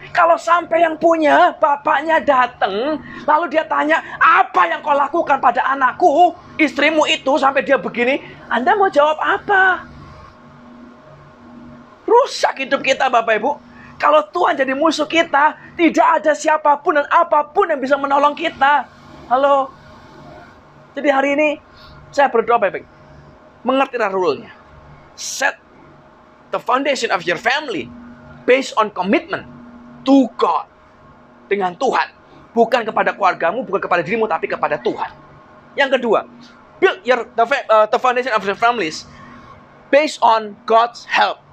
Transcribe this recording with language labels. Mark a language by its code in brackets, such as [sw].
[id] Kalau sampai yang punya, bapaknya datang, lalu dia tanya, apa yang kau lakukan pada anakku, istrimu itu, sampai dia begini, Anda mau jawab apa? Rusak hidup kita Bapak Ibu. Kalau Tuhan jadi musuh kita, tidak ada siapapun dan apapun yang bisa menolong kita. Halo. Jadi hari ini saya berdoa baik-baik. Mengertilah rule-nya. [en] Set the foundation of your family based on commitment to God. [id] Dengan Tuhan. Bukan kepada keluargamu, bukan kepada dirimu, tapi kepada Tuhan. Yang kedua, [en] build the foundation of your families based on God's help.